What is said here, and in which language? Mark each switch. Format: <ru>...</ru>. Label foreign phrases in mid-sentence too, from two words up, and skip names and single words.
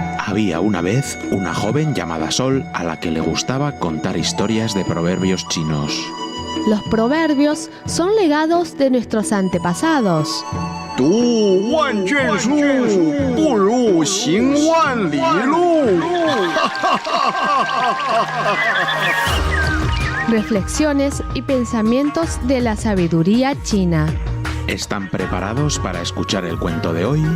<es>Había una vez una joven llamada Sol a la que le gustaba contar historias de proverbios chinos. Los proverbios son legados de nuestros antepasados.</es> <zh>读万卷书，不如行万里路。</zh> <es>Reflexiones y pensamientos de la sabiduría china. ¿Están preparados para escuchar el cuento de hoy?</es>